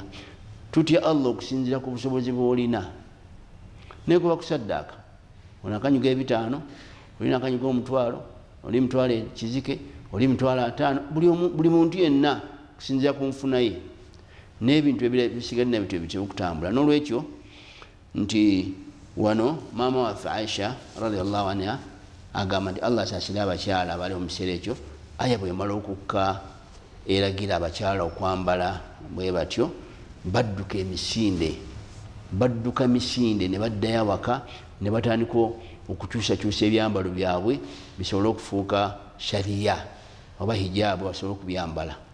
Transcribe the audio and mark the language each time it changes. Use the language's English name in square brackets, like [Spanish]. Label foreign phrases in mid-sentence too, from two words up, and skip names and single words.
[Ganda] Tutya Allah okusinzira ku busobozi bwolina. Naye kuba kusaddaaka ono akanyuga 5, olina akanyuga 1,000, oli mitwalo ekizike, oli mitwalo 5, buli muntu yenna kusinzira ku nfuna ye n'ebintu ebisigalina bityo byokutambula. N'olwekyo nti wano maama waffe Aisha [Arabic] رضي الله عنها [Ganda] agamba nti Allah asaasira abakyala abali mu kiseera ekyo. Aya bwemala okukka eragira abakyala okwambala bwe batyo, badduka misinde ne baddayo awaka ne batandika okukyusakyusa ebyambalo byabwe bisobole okufuuka shariya oba hijaabu basobole okubyambala.